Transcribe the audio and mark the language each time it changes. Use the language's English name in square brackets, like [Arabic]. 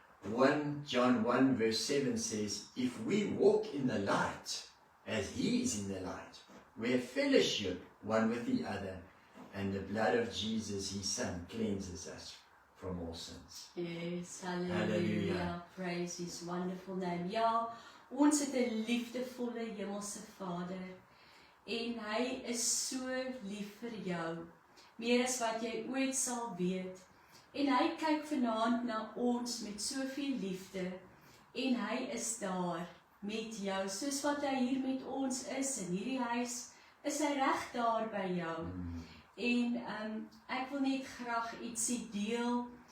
[English] 1 John 1 verse 7 says, if we walk in the light, as He is in the light, we have fellowship one with the other, and the blood of Jesus, His Son, cleanses us from all sins. Yes, hallelujah. Hallelujah. Praise His wonderful name. [Afrikaans] Ja, ons het 'n liefdevolle hemelse Vader en Hy is so lief vir jou, meer as wat jy ooit sal weet. En Hy kyk vanaand na ons met soveel liefde en Hy is daar met jou, soos wat Hy hier met ons is in hierdie huis, is Hy reg daar by jou. En ek wil net graag ietsie deel.